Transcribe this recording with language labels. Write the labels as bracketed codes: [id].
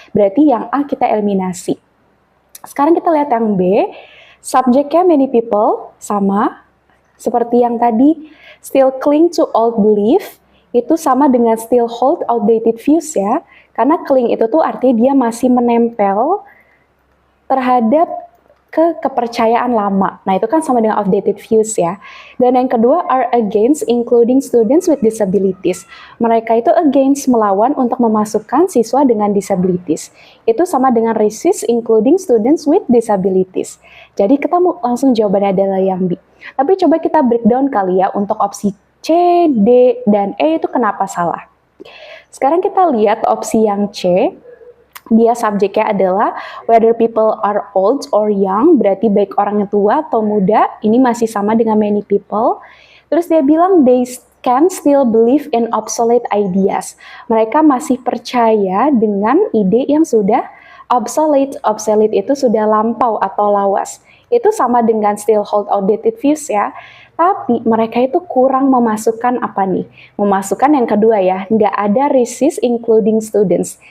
[id] Berarti yang A kita eliminasi. Sekarang kita lihat yang B, subjeknya many people, sama, seperti yang tadi, [en] still cling to old belief, [id] itu sama dengan [en] still hold outdated views [id] ya, karena cling itu tuh artinya dia masih menempel terhadap kepercayaan lama. Nah, itu kan sama dengan outdated views ya. Dan yang kedua, [en] are against including students with disabilities. [id] Mereka itu against, melawan untuk memasukkan siswa dengan disabilities. Itu sama dengan [en] resist including students with disabilities. [id] Jadi kita langsung jawabannya adalah yang B. Tapi coba kita breakdown kali ya untuk opsi C, D, dan E itu kenapa salah. Sekarang kita lihat opsi yang C. Dia subjeknya adalah [en] whether people are old or young, [id] berarti baik orang yang tua atau muda, ini masih sama dengan many people. Terus dia bilang [en] they can still believe in obsolete ideas. [id] Mereka masih percaya dengan ide yang sudah obsolete. Obsolete itu sudah lampau atau lawas. Itu sama dengan [en] still hold outdated views [id] ya. Tapi mereka itu kurang memasukkan apa nih? Memasukkan yang kedua ya, nggak ada [en] resist including students.